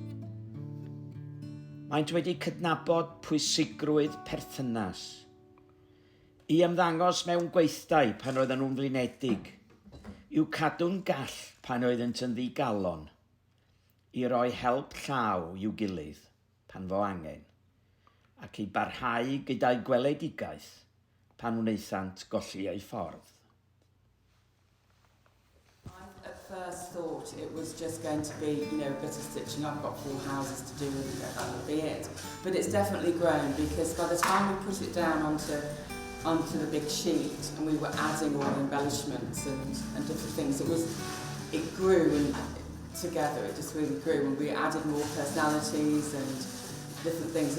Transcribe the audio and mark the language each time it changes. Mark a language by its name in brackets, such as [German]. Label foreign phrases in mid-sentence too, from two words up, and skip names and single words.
[Welsh] Maent wedi cydnabod pwysigrwydd perthynas, i ymddangos mewn gweithdai pan oedden nhw'n flinedig, i'w cadw'n gall pan oeddent yn ddigalon, i roi help llaw i'w gilydd pan fo angen, ac i barhau gyda'i gweledigaeth pan wnaethant golli ei ffordd. [English] At first thought it was just going to be, you know, a bit of stitching up, got 4 houses to do, and that would be it. But it's definitely grown, because by the time we put it down onto the big sheet and we were adding all the embellishments and different things, it grew and together, it just really grew, and we added more personalities and different things.